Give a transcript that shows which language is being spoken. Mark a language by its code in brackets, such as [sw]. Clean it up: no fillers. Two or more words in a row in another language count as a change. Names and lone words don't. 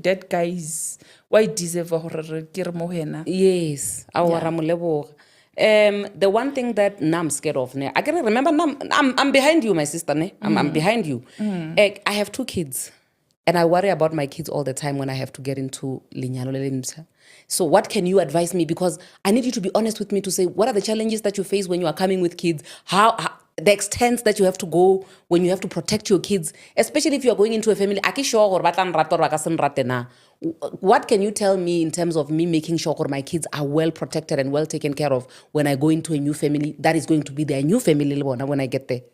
[en] That guy is why deserve a Yes. The one thing that I'm scared of, I can remember I'm behind you, my sister. I'm behind you. I have 2 kids. And I worry about my kids all the time when I have to get into [st] lenyalo le lemtjha. [en] So what can you advise me? Because I need you to be honest with me to say, what are the challenges that you face when you are coming with kids? How the extent that you have to go when you have to protect your kids, especially if you are going into a family. What can you tell me in terms of me making sure my kids are well protected and well taken care of when I go into a new family that is going to be their new family when I get there?